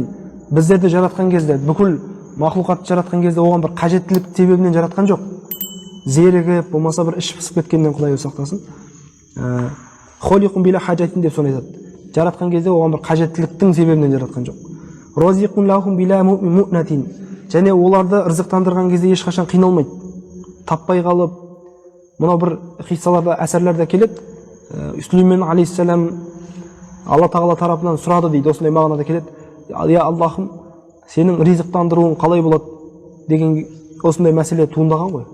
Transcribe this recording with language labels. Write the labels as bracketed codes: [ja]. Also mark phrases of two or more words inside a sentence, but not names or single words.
[kk] Біздерді жаратқан кезде, бүкіл мақлуқатты жаратқан кезде оған бір қажеттілік себебінен жаратқан жоқ. Зерігіп, болмаса бір іш пысып кеткеннен Құдай сақтасын. [ar] خالق بلا حاجة [kk] деп соны айтады. Жаратқан кезде оған бір қажеттіліктің себебінен жаратқан жоқ. [ar] رازق لهم بلا مؤنة. [kk] Және оларды ырзықтандырған кезде ешқашан қиналмайды. Таппай қалып, мынау бір қиссаларда, әсерлерде келеді. Сүлеймен алейхиссалам Алла тағала тарапынан сұрады дейді, осындай мағынада келеді. Я Аллахым, сенің ризықтандыруың қалай болады деген осындай мәселе туындаған ғой.